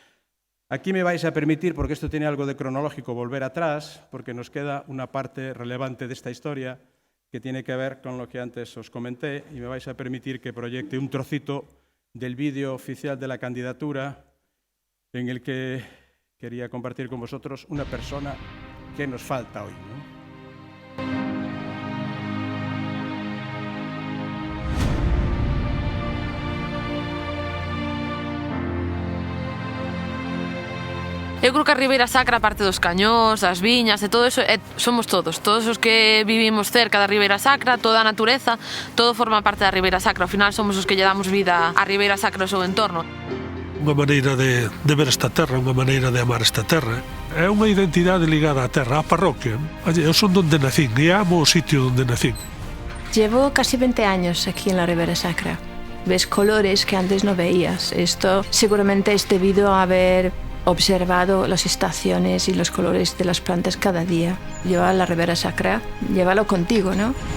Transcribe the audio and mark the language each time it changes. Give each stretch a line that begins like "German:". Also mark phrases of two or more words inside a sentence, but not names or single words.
Spanish: Aquí me vais a permitir, porque esto tiene algo de cronológico, volver atrás, porque nos queda una parte relevante de esta historia que tiene que ver con lo que antes os comenté, y me vais a permitir que proyecte un trocito del vídeo oficial de la candidatura, en el que quería compartir con vosotros una persona que nos falta hoy, ¿no?
Galician: Eu creo que a Ribeira Sacra, a parte dos cañóns, das viñas e todo eso, somos todos os que vivimos cerca da Ribeira Sacra, toda a natureza, todo forma parte da Ribeira Sacra. Ao final somos os que lle damos vida á Ribeira Sacra e ao seu entorno. Unha maneira de ver esta terra, unha maneira de amar esta terra. É unha identidade ligada á terra, á parroquia. Eu son donde nacín e amo o sitio donde nacín.
Spanish: Llevo casi 20 años aquí en la Ribeira Sacra. Ves colores que antes no veías. Esto seguramente es debido a haber observado las estaciones y los colores de las plantas cada día. Lleva la Ribeira Sacra, llévalo contigo, ¿no?